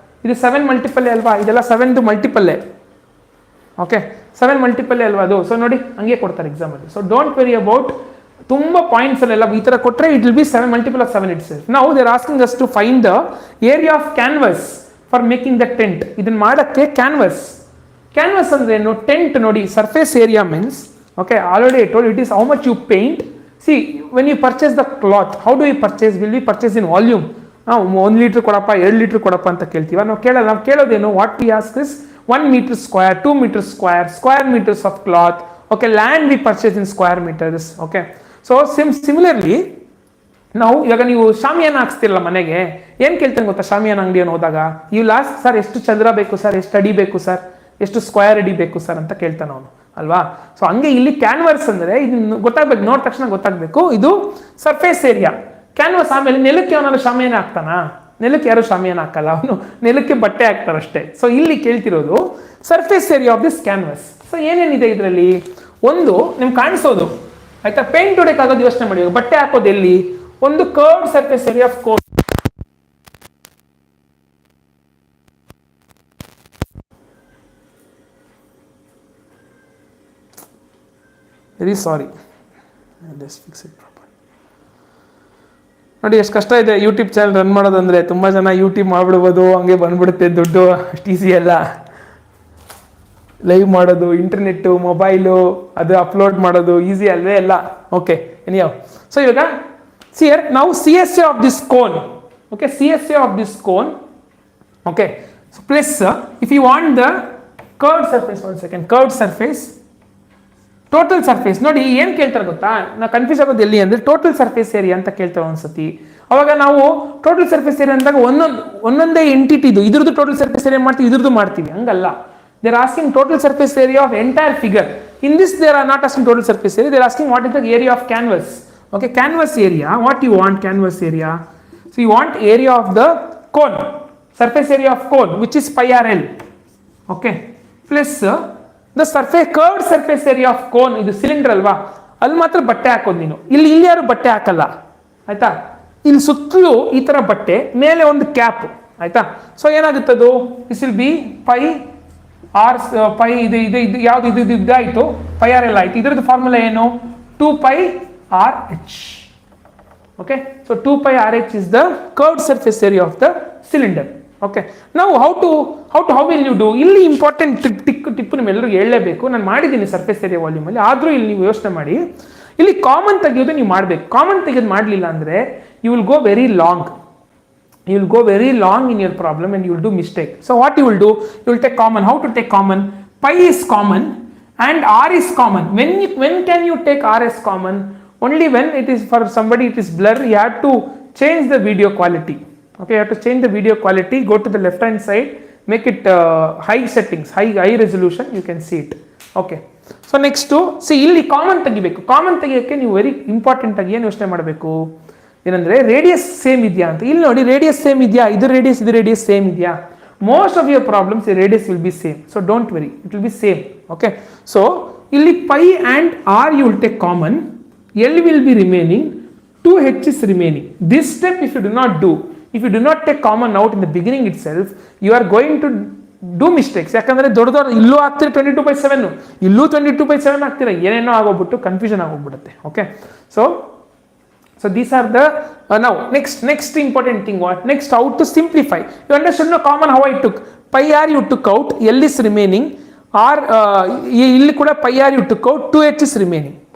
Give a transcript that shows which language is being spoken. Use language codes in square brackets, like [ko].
[kn] ಇದು 7 ಮಲ್ಟಿಪಲ್ಲೇ ಅಲ್ವಾ, ಇದೆಲ್ಲ 7ದು ಮಲ್ಟಿಪಲ್ಲೇ. ಓಕೆ, 7 ಮಲ್ಟಿಪಲ್ಲೇ ಅಲ್ವಾ ಅದು. ಸೊ ನೋಡಿ, ಹಂಗೆ ಕೊಡ್ತಾರೆ ಎಕ್ಸಾಮಲ್ಲಿ. [en] so don't worry about [kn] ತುಂಬ ಪಾಯಿಂಟ್ಸ್ ಅಲ್ಲೆಲ್ಲ ಈ ಥರ ಕೊಟ್ಟರೆ [en] It will be 7 multiple of 7 it's. ನಾವು they are asking us to find the area of canvas for making the tent. [kn] ಇದನ್ನ ಮಾಡೋಕ್ಕೆ ಕ್ಯಾನ್ವಸ್ ಅಂದ್ರೆ ಏನು? ಟೆಂಟ್ ನೋಡಿ, [en] Surface area means, okay, already I told you it is how much you paint. See, when you purchase the cloth, how do we purchase? Will we purchase in volume? [kn] 1 litre ಕೊಡಪ್ಪ, 2 litre ಕೊಡಪ್ಪ ಅಂತ ಕೇಳ್ತೀವ ನಾವು? ಕೇಳೋದೇನು, [en] What we ask is 1 meter square, 2 meters square meters of cloth. Okay, land we purchase in square meters. Okay, so similarly [kn] ನಾವು ಇವಾಗ ನೀವು ಶಾಮಿಯಾನ ಹಾಕ್ಸ್ತಿರಲ್ಲ ಮನೆಗೆ, ಏನು ಕೇಳ್ತೇನೆ ಗೊತ್ತಾ? ಶಾಮಿಯಾನ ಅಂಗಡಿಯನ್ನು ಹೋದಾಗ ಯು ಲಾಸ್ಟ್ ಸರ್ ಎಷ್ಟು ಚದರ ಬೇಕು ಸರ್, ಎಷ್ಟು ಅಡಿ ಬೇಕು ಸರ್, ಎಷ್ಟು ಸ್ಕ್ವೇರ್ ಅಡಿ ಬೇಕು ಸರ್ ಅಂತ ಕೇಳ್ತಾನೆ ಅವನು ಅಲ್ವಾ. ಸೊ ಹಂಗೆ ಇಲ್ಲಿ ಕ್ಯಾನ್ವಸ್ ಅಂದರೆ ಇದು ಗೊತ್ತಾಗ್ಬೇಕು, ನೋಡಿದ ತಕ್ಷಣ ಗೊತ್ತಾಗಬೇಕು ಇದು ಸರ್ಫೇಸ್ ಏರಿಯಾ. ಕ್ಯಾನ್ವಸ್ ಆಮೇಲೆ ನೆಲಕ್ಕೆ ಅವನಾದ್ರು ಶಾಮಿಯಾನ ಹಾಕ್ತಾನ? ನೆಲಕ್ಕೆ ಯಾರು ಶಾಮಿಯಾನ ಹಾಕಲ್ಲ, ಅವನು ನೆಲಕ್ಕೆ ಬಟ್ಟೆ ಹಾಕ್ತಾರಷ್ಟೇ. ಸೊ ಇಲ್ಲಿ ಕೇಳ್ತಿರೋದು surface area of this canvass. So ಏನೇನಿದೆ ಇದರಲ್ಲಿ? ಒಂದು ನಿಮ್ಗೆ ಕಾಣಿಸೋದು ಆಯ್ತಾ, ಪೇಂಟ್ ಹೊಡೆಯೋಕ್ಕಾಗೋದು ಯೋಚನೆ ಮಾಡಿ. ಬಟ್ಟೆ ಹಾಕೋದು ಎಲ್ಲಿ? ಒಂದು curved surface area of cone. [en] Very sorry, just fix it proper. [kn] ನೋಡಿ ಎಷ್ಟು ಕಷ್ಟ ಇದೆ ಯೂಟ್ಯೂಬ್ ಚಾನಲ್ ರನ್ ಮಾಡೋದಂದ್ರೆ. ತುಂಬ ಜನ ಯೂಟ್ಯೂಬ್ ಮಾಡ್ಬಿಡ್ಬೋದು, ಹಂಗೆ ಬಂದ್ಬಿಡುತ್ತೆ ದುಡ್ಡು, ಅಷ್ಟು ಈಸಿ ಅಲ್ಲ. ಲೈವ್ ಮಾಡೋದು, ಇಂಟರ್ನೆಟ್ಟು, ಮೊಬೈಲು, ಅದು ಅಪ್ಲೋಡ್ ಮಾಡೋದು ಈಸಿ ಅಲ್ವೇ ಅಲ್ಲ. [en] Okay, ಎನಿಯೋ, so ಇವಾಗ here now CSA of this cone. Okay, CSA of this cone. Okay, so plus if you want the curved surface, one second, curved surface, total surface. [kn] ನೋಡಿ ಏನು ಕೇಳ್ತಾರೆ ಗೊತ್ತಾ, ನಾ ಕನ್ಫ್ಯೂಸ್ ಆಗೋದು ಎಲ್ಲಿ ಅಂದರೆ ಟೋಟಲ್ ಸರ್ಫೇಸ್ ಏರಿಯಾ ಅಂತ ಕೇಳ್ತಾರೆ ಒಂದ್ಸತಿ. ಅವಾಗ ನಾವು ಟೋಟಲ್ ಸರ್ಫೇಸ್ ಏರಿಯಾ ಅಂದಾಗ ಒಂದೊಂದೇ ಎಂಟಿಟಿದು ಇದ್ರದ್ದು ಟೋಟಲ್ ಸರ್ಫೇಸ್ ಏರಿಯಾ ಮಾಡ್ತೀವಿ, ಇದ್ರದ್ದು ಮಾಡ್ತೀವಿ, ಹಂಗಲ್ಲ. [en] They are asking total surface area of entire figure. In this they are not asking total surface area, they are asking what is the area of canvas. Okay, canvas area, what you want canvas area? So you want area of the cone, surface area of cone, which is pi r l. Okay, plus the surface curved surface area of cone. [kn] ಇದು cylinder ಅಲ್ವಾ, ಅಲ್ಲಿ ಮಾತ್ರ ಬಟ್ಟೆ ಹಾಕೋದು ನೀನು. ಇಲ್ಲಿ ಯಾರು ಬಟ್ಟೆ ಹಾಕಲ್ಲ ಆಯ್ತಾ. ಇಲ್ಲಿ ಸುತ್ತಲೂ ಈ ತರ ಬಟ್ಟೆ, ಮೇಲೆ ಒಂದು ಕ್ಯಾಪ್ ಆಯ್ತಾ. So ಏನಾಗುತ್ತದು, [en] this will be [kn] pi R pi ಇದು ಯಾವ್ದು ಇದು ಇದಾಯ್ತು, ಪೈ ಆರ್ ಎಲ್ ಆಯ್ತು. ಇದ್ರದ್ದು ಫಾರ್ಮುಲಾ ಏನು? 2 pi RH. [en] Okay, so 2 pi RH is the curved surface area of the cylinder. Okay, now how will you do? [kn] ಇಲ್ಲಿ important tip ನಿಮ್ಮೆಲ್ಲರಿಗೂ ಹೇಳಲೇಬೇಕು. ನಾನು ಮಾಡಿದ್ದೀನಿ ಸರ್ಫೇಸ್ ಏರಿಯಾ ವಾಲ್ಯೂಮ್ ಅಲ್ಲಿ, ಆದರೂ ಇಲ್ಲಿ ನೀವು ಯೋಚನೆ ಮಾಡಿ. ಇಲ್ಲಿ ಕಾಮನ್ ತೆಗೆಯೋದು ನೀವು ಮಾಡಬೇಕು. ಕಾಮನ್ ತೆಗೆಯೋದು ಮಾಡಲಿಲ್ಲ ಅಂದರೆ [en] You will go very long. You will go very long in your problem and you will do mistake. So what you will do? You will take common. How to take common? pi is common and r is common. When can you take r as common? Only when it is for somebody it is blur, you have to change the video quality. Okay, you have to change the video quality, go to the left hand side, make it high settings, high resolution, you can see it. Okay, so next to see [kn] ಇಲ್ಲಿ common ತೆಗಿಬೇಕು. Common ತೆಗಿಯೋಕ್ಕೆ ನೀವು very important ಆಗಿ ಏನು ಯೋಚನೆ ಮಾಡಬೇಕು ಏನಂದ್ರೆ radius same ಇದೆಯಾ ಅಂತ. ಇಲ್ಲಿ ನೋಡಿ ರೇಡಿಯಸ್ ಸೇಮ್ ಇದೆಯಾ, [en] ಇದು radius same ಇದೆಯಾ. Most of your problems radius will be same, so don't worry, it will be same. Okay, so ಇಲ್ಲಿ pi and r you will take common, L will be remaining, 2h is remaining. This step if you do not do, if you do not take common out in the beginning itself, you are going to do mistakes. [kn] ಯಾಕಂದ್ರೆ ದೊಡ್ಡ ಇಲ್ಲೂ ಆಗ್ತಿರ 22/7, ಇಲ್ಲೂ 22/7 ಆಗ್ತಿರ, ಏನೇನೋ ಆಗೋಗ್ಬಿಟ್ಟು confusion ಆಗೋಗ್ಬಿಡುತ್ತೆ. [en] Okay, so these are the now next important thing. What next? How to simplify. You understood no common how I took pi r you took out, L is remaining, r ಇಲ್ಲಿ ಕೂಡ pi r you took out, 2h is remaining.